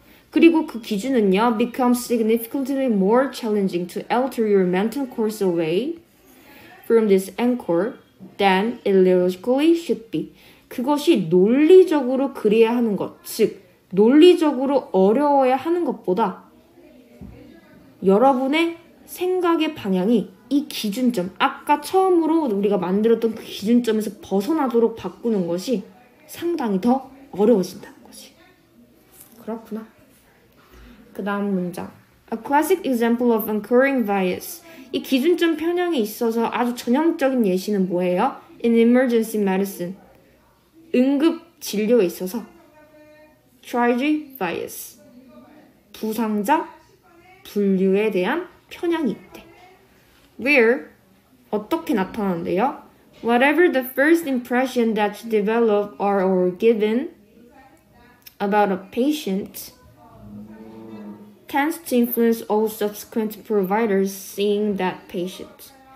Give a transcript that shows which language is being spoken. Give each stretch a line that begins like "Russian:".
Korean: 그리고 그 기준은요,
English: becomes significantly more challenging to alter your mental course away from this anchor than it logically should be.
Korean: 그것이 논리적으로 그래야 하는 것, 즉 논리적으로 어려워야 하는 것보다 여러분의 생각의 방향이 이 기준점, 아까 처음으로 우리가 만들었던 그 기준점에서 벗어나도록 바꾸는 것이 상당히 더 어려워진다는 거지. 그렇구나. 그 다음 문장.
English: A classic example of occurring bias.
Korean: 이 기준점 편향에 있어서 아주 전형적인 예시는 뭐예요?
English: In emergency medicine.
Korean: 응급 진료에 있어서
English: triage bias.
Korean: 부상자 분류에 대한 편향이 있대. Where 어떻게 나타나는데요?
English: Whatever the first impression that you develop or given about a patient tends to influence all subsequent providers seeing that patient.